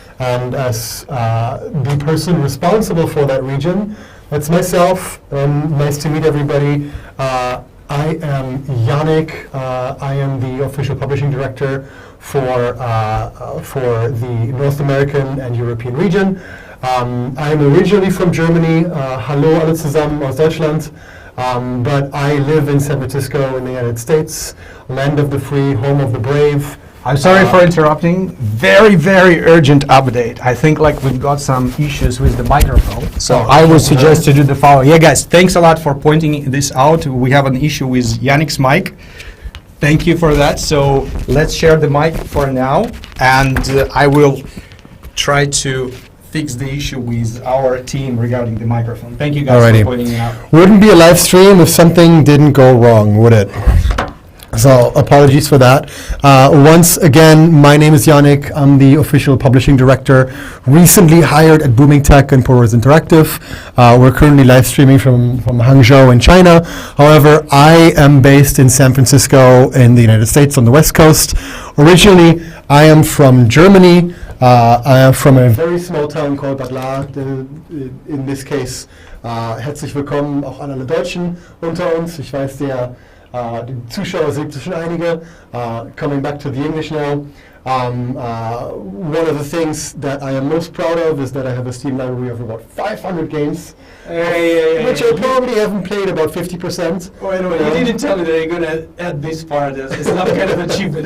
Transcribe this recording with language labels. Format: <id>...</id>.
<en>And as the person responsible for that region, that's myself. Nice to meet everybody. I am Yannick. I am the official publishing director for the North American and European region. I am originally from Germany.</en> <de>Hallo alle zusammen aus Deutschland.</de> <en>But I live in San Francisco in the United States, land of the free, home of the brave. I'm sorry for interrupting. Very, very urgent update. I think like we've got some issues with the microphone. So I would suggest to do the following. Yeah, guys, thanks a lot for pointing this out. We have an issue with Yannick's mic. Thank you for that. So let's share the mic for now. And I will try to fix the issue with our team regarding the microphone. Thank you guys for pointing it out. Wouldn't be a live stream if something didn't go wrong, would it? So apologies for that. Once again, my name is Yannick. I'm the official publishing director, recently hired at Booming Tech and Porous Interactive. We're currently live streaming from Hangzhou in China. However, I am based in San Francisco in the United States on the West Coast. Originally, I am from Germany. I am from a very small town called Bad Lahr.</en> <de>In this case, herzlich willkommen auch an alle Deutschen unter uns. Ich weiß, die Zuschauer sind schon einige.</de> <en>Coming back to the English now. One of the things that I am most proud of is that I have a Steam library of about 500 games, which I probably haven't played about 50%. Wait, you didn't tell me that you're going to add this part as some kind of achievement.</en>